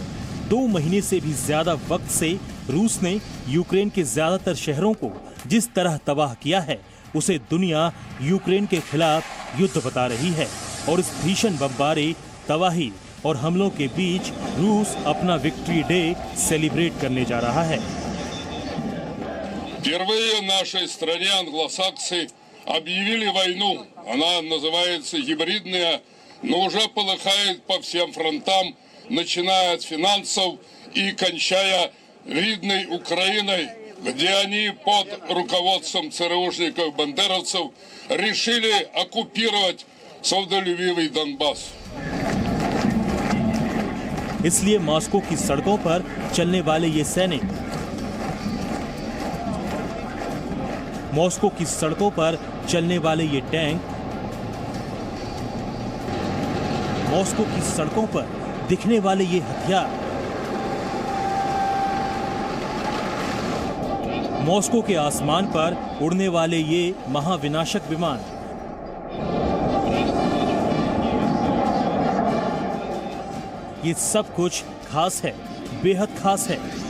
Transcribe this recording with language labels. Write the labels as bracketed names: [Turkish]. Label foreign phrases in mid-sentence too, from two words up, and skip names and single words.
[Hindi] 2 महीने से भी ज्यादा वक्त से रूस ने यूक्रेन के ज्यादातर शहरों को जिस तरह तबाह किया है, उसे दुनिया यूक्रेन के खिलाफ युद्ध बता रही है। और इस भीषण बमबारी, तबाही और हमलों के बीच रूस अपना [English] victory day celebrate [Hindi] करने जा रहा है। [Russian] Впервые нашей стране англосаксы объявили войну. Она называется гибридная, но уже полыхает по всем фронтам, начиная от финансов и кончая рідной Украиной, где они под руководством ЦРУшников-бандеровцев решили оккупировать свободолюбивый Донбасс. [Hindi] इसलिए मॉस्को की सड़कों पर चलने वाले ये सैनिक, मॉस्को की सड़कों पर चलने वाले ये टैंक, मॉस्को की सड़कों पर दिखने वाले ये हथियार, मॉस्को के आसमान पर उड़ने वाले ये महाविनाशक विमान, ये सब कुछ खास है, बेहद खास है।